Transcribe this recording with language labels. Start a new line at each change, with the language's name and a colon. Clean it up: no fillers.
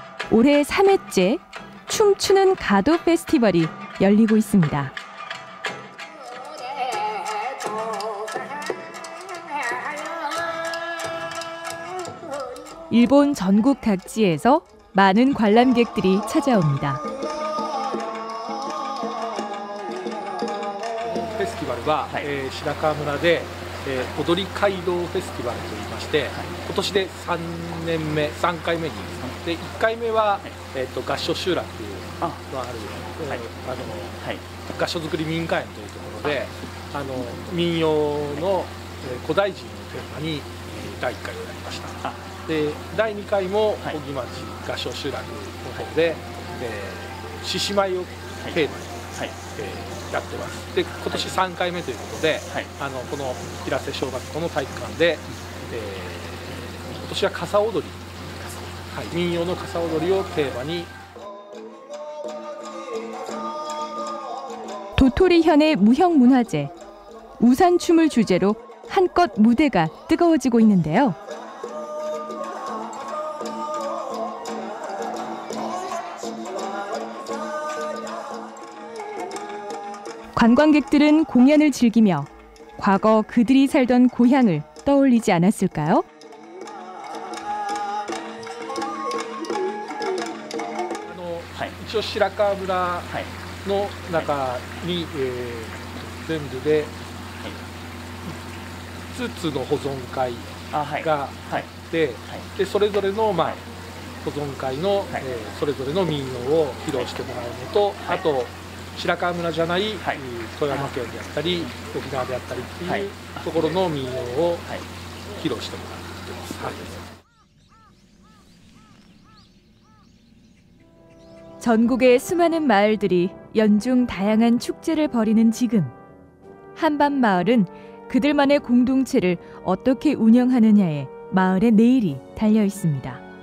Korean: 올해 3회째 춤추는 가도 페스티벌이 열리고 있습니다. 일본 전국 각지에서 많은 관람객들이 찾아옵니다.
Japanese: フェスティバルは、白川村で、踊り街道フェスティバルといいまして、今年で3年目、3回目にで1回目は、合掌集落のある、合掌造り民家園というところで民謡の古代人をテーマに第1回をやりました。で第2回も小木町合掌集落の方で獅子舞をテーマに、やってます。で今年3回目ということで、この平瀬小学校の体育館で、今年は傘踊り、民謡の傘踊りをテーマに
Korean: 도토리현의 무형문화재 우산춤을 주제로 한껏 무대가 뜨거워지고 있는데요. 관광객들은 공연을 즐기며 과거 그들이 살던 고향을 떠올리지 않았을까요?
Japanese: 白川村の中に、全部で5つの保存会があって、でそれぞれの、保存会の、それぞれの民謡を披露してもらうのと、あと白川村じゃない、富山県であったり沖縄であったりっていうところの民謡を披露してもらってます。
Korean: 전국의 수많은 마을들이 연중 다양한 축제를 벌이는 지금 한밤마을은 그들만의 공동체를 어떻게 운영하느냐에 마을의 내일이 달려 있습니다.